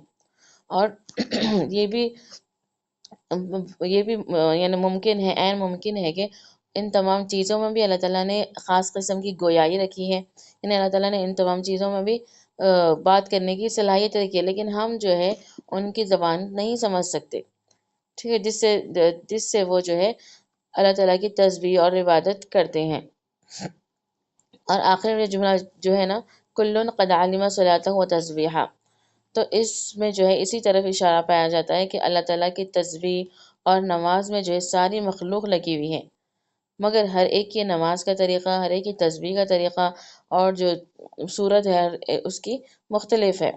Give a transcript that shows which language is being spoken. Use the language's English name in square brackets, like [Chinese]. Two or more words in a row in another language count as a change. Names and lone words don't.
[Urdu] اور یہ بھی یعنی ممکن ہے، عین ممکن ہے کہ ان تمام چیزوں میں بھی اللہ تعالیٰ نے خاص قسم کی گویائی رکھی ہے، یعنی اللہ تعالیٰ نے ان تمام چیزوں میں بھی بات کرنے کی صلاحیت رکھی ہے، لیکن ہم جو ہے ان کی زبان نہیں سمجھ سکتے، ٹھیک ہے، جس سے وہ جو ہے اللہ تعالیٰ کی تسبیح اور عبادت کرتے ہیں۔ اور آخر میں جملہ جو ہے نا، [Arabic] کلن قد علم صلاته و تسبیحہ، [Urdu] تو اس میں جو ہے اسی طرف اشارہ پایا جاتا ہے کہ اللہ تعالیٰ کی تسبیح اور نماز میں جو ہے ساری مخلوق لگی ہوئی ہے، مگر ہر ایک کی نماز کا طریقہ، ہر ایک کی تسبیح کا طریقہ اور جو صورت ہے اس کی مختلف ہے۔